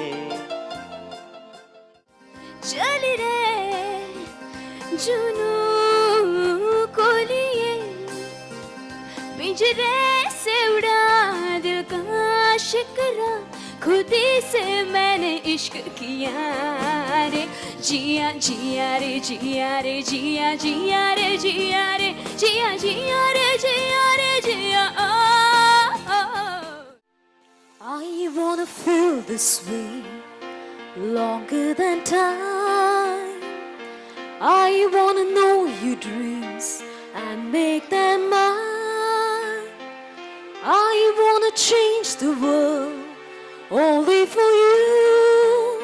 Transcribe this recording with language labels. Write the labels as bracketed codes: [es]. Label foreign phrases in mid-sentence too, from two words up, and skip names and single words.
[hi] चल रे जुनू को लिए पिंजरे से उड़ा दिल का शिकरा, खुद ही से मैंने इश्क किया रे। जिया जिया रे जिया रे जिया जिया रे जिया रे जिया जिया रे जिया रे जिया। [en] I wanna feel this way longer than time. I wanna know your dreams and make them mine. I wanna change the world only for you.